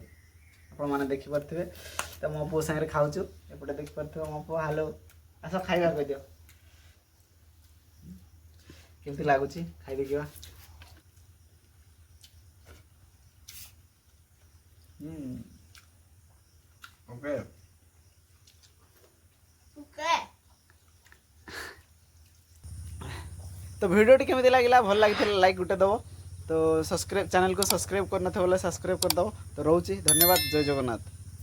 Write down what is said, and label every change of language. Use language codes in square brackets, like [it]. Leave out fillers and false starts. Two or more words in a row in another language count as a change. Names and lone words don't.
[or] ଆପଣମାନେ ଦେଖିପାରୁଥିବେ। ତ ମୋ ପୁଅ ସାଙ୍ଗରେ ଖାଉଛୁ। ଏପଟେ ଦେଖିପାରୁଥିବ ମୋ ପୁଅ। ହାଲୋ, ଆସ ଖାଇବା କହିଦିଅ। କେମିତି ଲାଗୁଛି ଖାଇ ଦେଖିବା। ଓକେ ତ ଭିଡିଓଟି केମିତି ଲାଗିଲା, ଭଲ ଲାଗିଥିଲେ ଲାଇକ୍ ଗୋଟେ ଦେବ। ତ ସବସ୍କ୍ରାଇବ୍ ଚ୍ୟାନେଲକୁ ସବସ୍କ୍ରାଇବ୍ କରିନଥିବ ବୋଲେ ସବସ୍କ୍ରାଇବ୍ କରିଦେବ। ତ ରହୁଛି, ଧନ୍ୟବାଦ, ଜୟ ଜଗନ୍ନାଥ।